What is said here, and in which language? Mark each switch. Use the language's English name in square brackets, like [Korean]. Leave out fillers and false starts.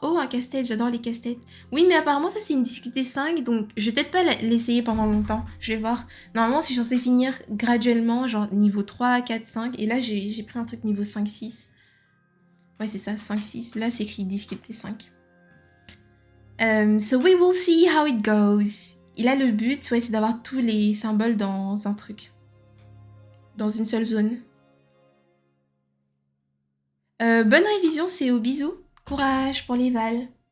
[French] Oh, un casse-tête, j'adore les casse-têtes. Oui, mais apparemment, ça, c'est une difficulté 5, donc je vais peut-être pas l'essayer pendant longtemps. Je vais voir. Normalement, je suis censée finir graduellement, genre niveau 3, 4, 5. Et là, j'ai pris un truc niveau 5, 6. Ouais, c'est ça, 5, 6. Là, c'est écrit difficulté 5. [English] So we will see how it goes. [French] Et là, le but, ouais, c'est d'avoir tous les symboles dans un truc. Dans une seule zone. Bonne révision, c'est au bisou. Courage pour les vals.